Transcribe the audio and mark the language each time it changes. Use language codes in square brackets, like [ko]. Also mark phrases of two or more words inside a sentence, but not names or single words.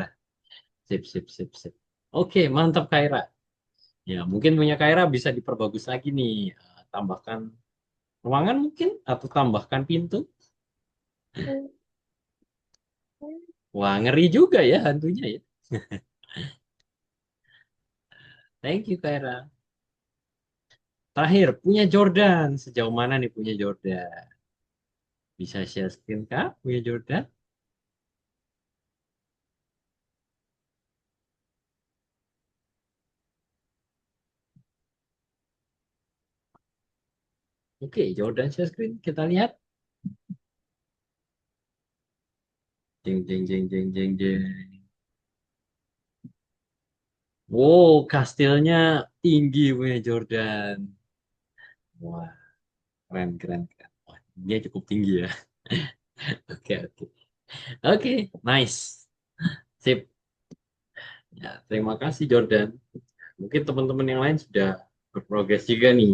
[id] Sip, sip, sip, sip. Oke, mantap Kaira. Ya, mungkin punya Kaira bisa diperbagus lagi nih. Tambahkan ruangan mungkin atau tambahkan pintu. Wah, ngeri juga ya hantunya ya. [en] Thank you, Kaira. [id] Terakhir, punya Jordan. Sejauh mana nih punya Jordan? Bisa [en] share screen [id] kah, Buya Jordan? Oke, Jordan [en] share screen. [id] Kita lihat. Jeng, jeng, jeng, jeng, jeng, jeng. Wow, kastilnya tinggi punya Jordan. Wah, keren, keren, keren. Wah, dia cukup tinggi ya. Oke, oke. Oke, nice. Sip. Ya, terima kasih Jordan. Mungkin teman-teman yang lain sudah berprogres juga nih.